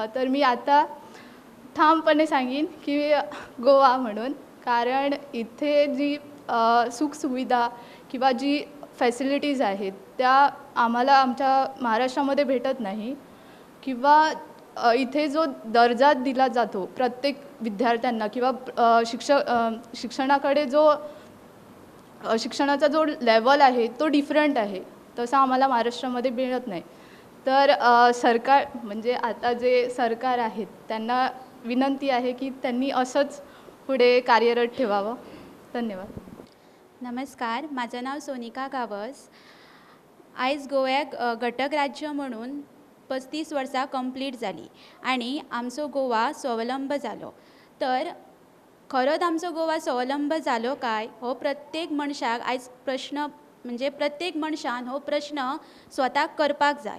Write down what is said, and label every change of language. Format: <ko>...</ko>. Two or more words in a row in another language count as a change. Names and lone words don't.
<mr>तर मी आता ठामपणे सांगीन की गोवा म्हणून, कारण इथे जी सुखसुविधा किंवा जी फॅसिलिटीज आहेत त्या आम्हाला आमच्या महाराष्ट्रामध्ये भेटत नाही किंवा इथे जो दर्जा दिला जातो प्रत्येक विद्यार्थ्यांना किंवा शिक्षणाकडे जो शिक्षणाचा जो लेवल आहे तो डिफरंट आहे, तसा आम्हाला महाराष्ट्रामध्ये मिळत नाही. तर सरकार म्हणजे आता जे सरकार आहेत त्यांना विनंती आहे की त्यांनी असंच पुढे कार्यरत ठेवावं. धन्यवाद. नमस्कार, माझं नाव सोनिका गावस.</mr> <kok>आयज गोव्याक घटक राज्य म्हणून 35 वर्सां कंप्लीट जाली आणि आमचो गोवा स्वावलंब जालो. तर खरोच आमचो गोवा स्वावलंब जालो काय हो प्रत्येक मनशाक आयज प्रश्न म्हणजे प्रत्येक मनशान हो प्रश्न स्वताक करपाक जाय.</kok>